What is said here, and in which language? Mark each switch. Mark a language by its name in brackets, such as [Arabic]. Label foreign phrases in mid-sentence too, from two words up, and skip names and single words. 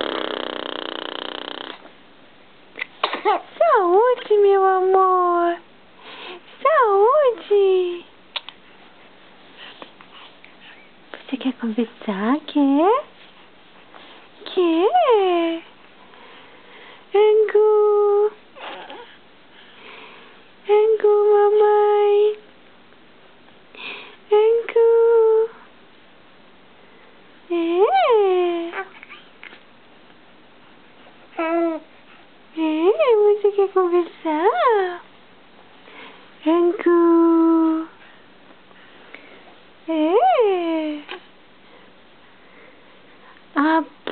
[Portuguese] Saúde, meu amor. Saúde. Você quer conversar? Quer? Quer? Angu. Angu, mamãe. Angu. Você quer conversar? Angu. Ah.